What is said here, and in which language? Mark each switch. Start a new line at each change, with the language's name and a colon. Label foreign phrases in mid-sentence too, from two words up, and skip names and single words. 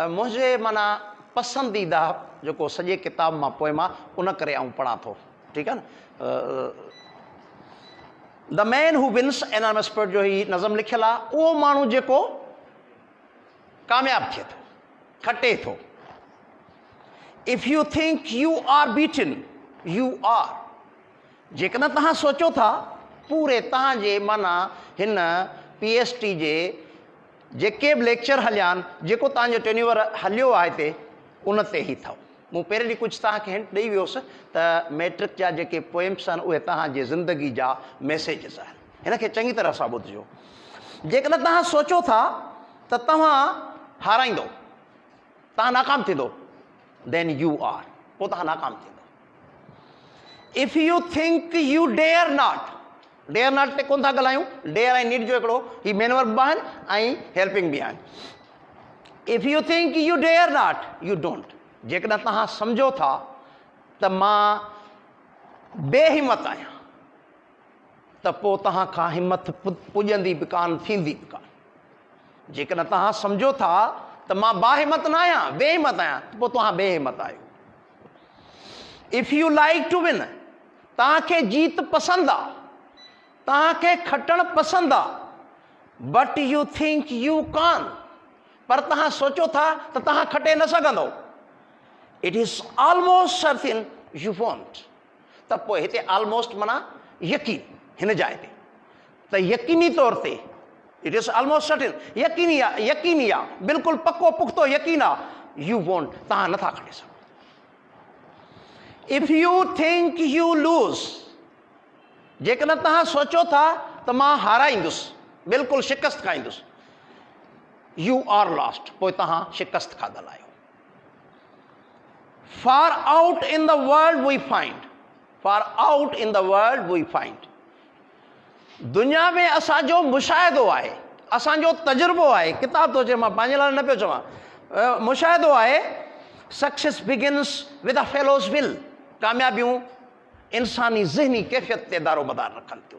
Sindhi: मुंहिंजे माना पसंदीदा जेको सॼे किताब मां पोएम आहे उन करे आऊं पढ़ां थो, ठीकु आहे न। द मैन हू विन्स,
English: anonymous poet
Sindhi: जो ही नज़म लिखियलु आहे। उहो माण्हू जेको कामयाबु थिए थो, खटे थो।
English: If you think you are beaten, you are,
Sindhi: जेकॾहिं तव्हां सोचो था पूरे तव्हांजे माना हिन PhD जे जेके बि लेक्चर हलिया आहिनि, जेको तव्हांजो टेन्यूअर हलियो आहे हिते, उन ते ई अथव। मूं पहिरें ॾींहुं कुझु तव्हांखे हिंट ॾेई वियोसि त मैट्रिक जा जेके पोएम्स आहिनि उहे तव्हांजे ज़िंदगी जा मैसेजिस आहिनि, हिन खे चङी तरह सां ॿुधिजो। जेकॾहिं तव्हां सोचो था त तव्हां हाराईंदो, तव्हां नाकाम थींदो,
English: then you are,
Sindhi: पोइ तव्हां नाकाम थींदो।
English: If you think you dare not, dare not
Sindhi: ते कोन था ॻाल्हायूं, डेयर ऐं नीड जो हिकिड़ो ही
English: main verb
Sindhi: आहिनि ऐं हेल्पिंग बि आहिनि।
English: If you think you dare not you don't,
Sindhi: जेकॾहिं तव्हां सम्झो था त मां बेहिमत आहियां त पोइ तव्हां खां हिमत पुॼंदी बि कान, थींदी बि कान। जेकॾहिं तव्हां सम्झो था त मां बाहिमत न आहियां, बेहिमत आहियां, त पोइ तव्हां बेहिमत आहियो।
English: If you like to win,
Sindhi: तव्हांखे जीत पसंदि आहे, तव्हांखे खटणु पसंदि आहे,
English: but you think you can't,
Sindhi: पर तव्हां सोचो था त तव्हां खटे न सघंदो।
English: It is almost certain you won't,
Sindhi: त पोइ हिते ऑलमोस्ट माना यकीन, हिन जाइ ते त यकीनी तौर ते
English: it is almost certain,
Sindhi: यकीनी आहे, बिल्कुलु पको पुख्तो यकीन आहे,
English: you won't,
Sindhi: तव्हां नथा खटे सघो।
English: If you think you lose,
Sindhi: जेकॾहिं तव्हां सोचो था त मां हाराईंदुसि, बिल्कुलु शिकस्त खाईंदुसि,
English: you are lost,
Sindhi: पोइ तव्हां शिकस्त खाधल आहियो।
English: Far out in the world we find, far out in the world we find,
Sindhi: दुनिया में असांजो मुशाहिदो आहे, असांजो तजुर्बो आहे, किताब थो चए, मां पंहिंजे लाइ न पियो चवां, मुशाहिदो आहे,
English: Success begins with a fellow's will,
Sindhi: कामयाबियूं इंसानी ज़हनी कैफ़ियत ते दारोमदार रखनि थियूं।